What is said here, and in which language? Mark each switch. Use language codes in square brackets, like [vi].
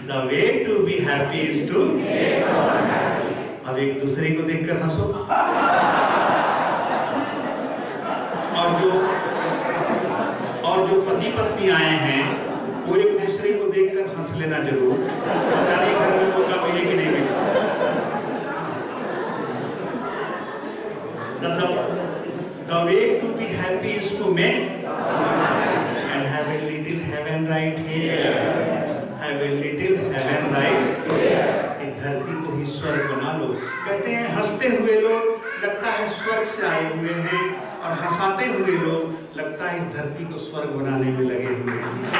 [en] Way to be happy is to. [hi] अब एक दूसरे को देखकर हंसो। और जो पति पत्नी आए हैं वो एक दूसरे को देखकर हंस लेना जरूर। पता नहीं घर में मौका मिले कि नहीं मिले। [en] The way to be happy is to make and have a little heaven right here. Have a little heaven right here. [hi] इस धरती को ही स्वर्ग बना लो। कहते हैं हंसते हुए लोग लगता है स्वर्ग से आए हुए हैं, और हंसाते हुए लोग लगता है इस धरती को स्वर्ग बनाने में लगे हुए हैं।